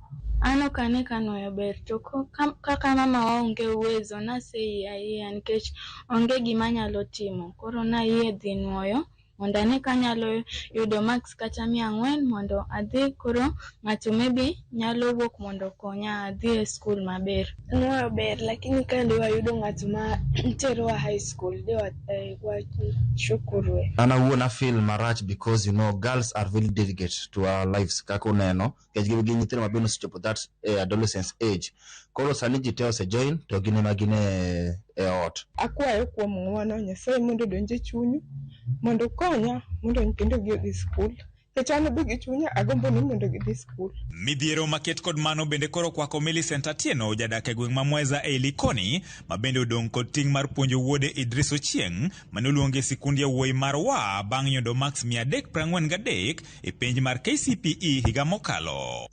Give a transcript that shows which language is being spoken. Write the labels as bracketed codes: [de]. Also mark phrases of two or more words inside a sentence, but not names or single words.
[luo] Ano kane kanoyo ber to kaka mama wa onge uwezo naseyie nikech onge gima nyalo timo. Koro nayie dhi nuoyo mondo ane kanyalo yudo max kata 400 mondo adhi koro ng'ato maybe nyalo wuok mondo konya adhi e skul maber. Nuoyo ber lakini kande wayudo ng'ato ma tero [en] high school [luo] de wa shukuru. Ana wuona feel marach [en] because girls are very delicate to our lives [luo] kako neno kech gi nyithindo mabeno sechopo [en] that adolescence age. [luo] Koro sani ji teo se join to gine magine e ot. Akwayo kuom ng'wono Nyasaye mondo donje chunyu mondo konya mondo nyithindo gi dhi skul. Kechano be gi chunya agombo ni mondo gidhi skul. Midhiero maket kod mano bende koro kwako Millicent Atieno jadak e gweng' ma Mweza e Likoni mabende odong' kod ting' mar puonjo wuode Idris Ochieng' manoluonge sikund yawuoyi mar Wa bang' yudo max 343 e penj mar KCPE higa mokalo.